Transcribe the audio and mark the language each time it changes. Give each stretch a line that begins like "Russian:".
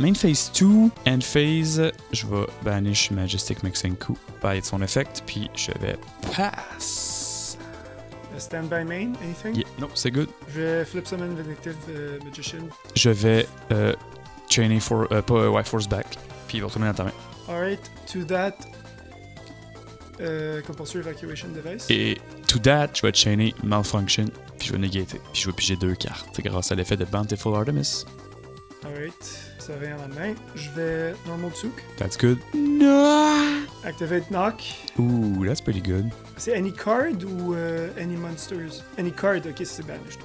French: Main phase 2, end phase, je vais banish Majestic Mexanku by son effect, puis je vais pass.
English: Stand by main, anything? Yeah, no, c'est good.
French: Je vais flip summon Vindictive Magician. Je vais chainer force back, puis il va retourner dans ta main.
English: Alright, to that, Compulsory Evacuation Device.
French: Et
English: to that,
French: je vais chainer Malfunction, puis je vais négater, puis je vais piger 2 cartes grâce à l'effet de Bountiful Artemis. Alright, ça revient en main. Je vais Normal Tsouk.
English: That's good. No! Activate Knock. Ooh, that's pretty good.
French: C'est
English: any card
French: ou
English: any monsters? Any card,
French: ok, c'est banished.